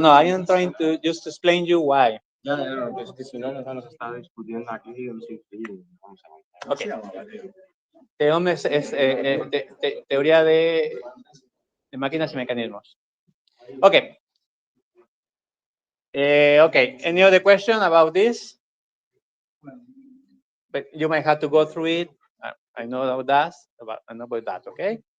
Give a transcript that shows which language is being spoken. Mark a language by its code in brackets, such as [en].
[en] I am trying to just explain you why. [es] Ya, es que si no nos está discutiendo aquí sin fin. Vamos a ver. [en] Okay. [es] TEOM es teoría de máquinas y mecanismos. [en] Okay. Okay. Any other question about this? But you might have to go through it. I know about that. I know about that. Okay.